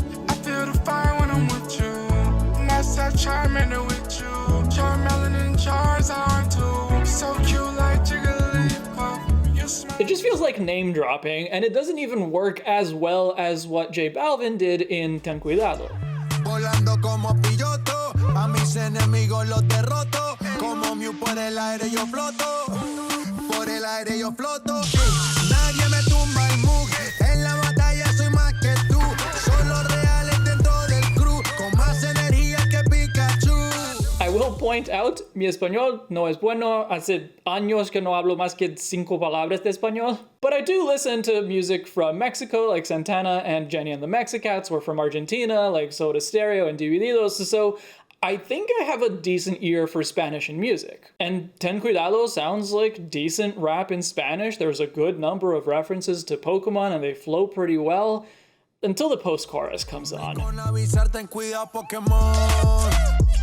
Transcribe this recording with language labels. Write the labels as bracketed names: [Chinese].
[English] I feel the fire when I'm with you. And that's that Charmander with you. Charmeleon and Charizard too. So cute like Jigglypuff. You smell. It just feels like name dropping, and it doesn't even work as well as what J Balvin did in Ten Cuidado. [Spanish] Volando como piloto, a mis enemigos los derroto, como Mew por el aire yo floto, por el aire yo floto. Nadie me tumba y muge, en la batalla soy más que tú, solo reales dentro del crew, con más energía que Pikachu. [English] I will point out, [Spanish] mi español no es bueno, hace años que no hablo más que 5 palabras de español. [English] But I do listen to music from Mexico, like Santana and Jenny and the Mexicats, or from Argentina, like Soda Stereo and Divididos, so I think I have a decent ear for Spanish and music. And Ten Cuidado sounds like decent rap in Spanish. There's a good number of references to Pokemon, and they flow pretty well, until the post-chorus comes on. [Spanish] Con avisar ten cuidado Pokémon.